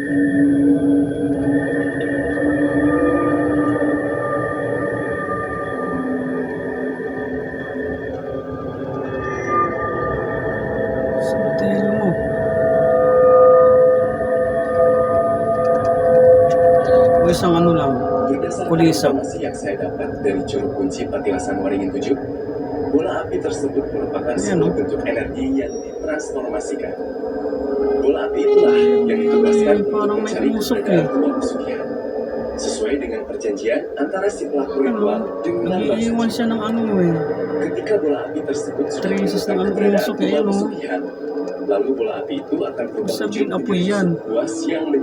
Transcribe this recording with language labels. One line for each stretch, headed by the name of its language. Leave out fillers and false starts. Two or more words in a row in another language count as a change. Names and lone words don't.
Filipino: Sa hotel mo. O isang ano lang.
Indonesian: Berdasarkan Kulisa. informasi yang saya dapat dari juru kunci Patilasan Waringin 7, bola api tersebut merupakan Iya, sebuah
Filipino: no?
Indonesian: bentuk energi yang ditransformasikan. Bola api itulah yang ditugaskan untuk
Filipino: Parang may
Indonesian: mencari
Filipino: tusok
Indonesian: keberadaan
Filipino: eh.
Indonesian: rumah pesugihan. Sesuai dengan perjanjian antara si pelaku
Filipino: Ano?
Indonesian: ritual dengan
Filipino: Nag-iiwan
Indonesian: bangsa.
Filipino: siya ng ano eh.
Indonesian: Ketika bola api tersebut sudah
Filipino: Traces ng
Indonesian: menemukan
Filipino: ano
Indonesian: keberadaan
Filipino: tusok eh,
Indonesian: rumah
Filipino: ano?
Indonesian: pesugihan, lalu bola api itu akan berubah
Filipino: Sabihin,
Indonesian: wujud
Filipino: apoy
Indonesian: menjadi
Filipino: yan.